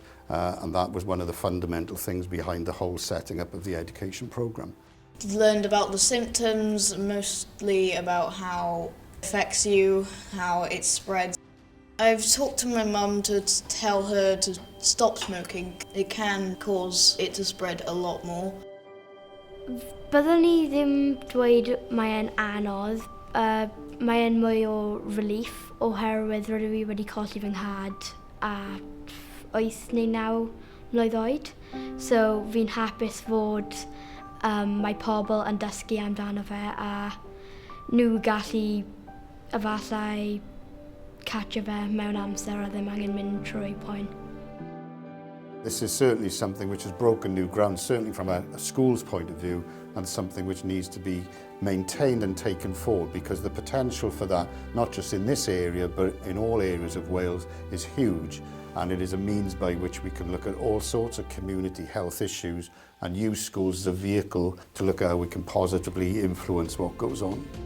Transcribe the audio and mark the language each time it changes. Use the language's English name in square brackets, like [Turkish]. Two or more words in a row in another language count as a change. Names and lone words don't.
[English] And that was one of the fundamental things behind the whole setting up of the education programme. I've learned about the symptoms, mostly about how it affects you, how it spreads. I've talked to my mum to tell her to stop smoking. It can cause it to spread a lot more. [Welsh] Byddwn ni ddim dweud mae'n anodd, mae'n mwy o relief oherwydd rydw i wedi colli fy nhad a 8 neu 9 mlwydd oed. So fi'n hapus fod mae pobl yn dysgu amdano fe a nhw gallu efallai catcho fe mewn amser a ddim angen mynd trwy poen. [English] This is certainly something which has broken new ground, certainly from a school's point of view, and something which needs to be maintained and taken forward, because the potential for that, not just in this area, but in all areas of Wales, is huge. And it is a means by which we can look at all sorts of community health issues and use schools as a vehicle to look at how we can positively influence what goes on.